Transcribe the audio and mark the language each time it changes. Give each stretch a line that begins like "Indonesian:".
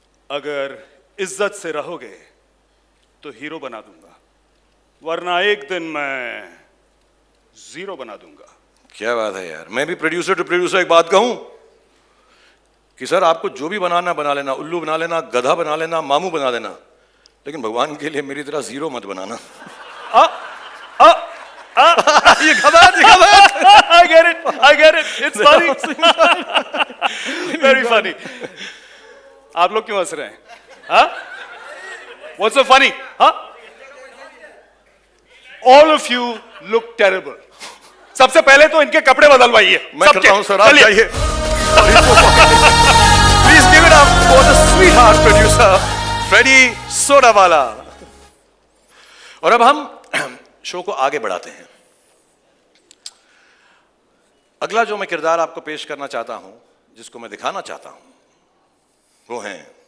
Hindi: अगर इज्जत से रहोगे तो हीरो बना दूंगा, वरना एक दिन मैं जीरो बना दूंगा। क्या बात है यार। मैं भी प्रोड्यूसर टू प्रोड्यूसर एक बात कहूं कि सर आपको जो भी बनाना बना लेना, उल्लू बना लेना, गधा बना लेना, मामू बना देना, लेकिन भगवान के लिए मेरी तरह जीरो मत बनाना। ये खबर
English: I get it, it's funny, very funny।
Hindi: आप लोग क्यों हंस रहे हैं? हाँ?
English: What's so funny?
Hindi: हाँ?
English: All of you look terrible।
Hindi: सबसे पहले तो इनके कपड़े बदलवाइए। मैं करता हूं सर, आप जाइए।
English: Please give it up for the sweetheart producer Freddy Sodawala।
Hindi: और अब हम शो को आगे बढ़ाते हैं। अगला जो मैं किरदार आपको पेश करना चाहता हूं, जिसको मैं दिखाना चाहता हूं, वो हैं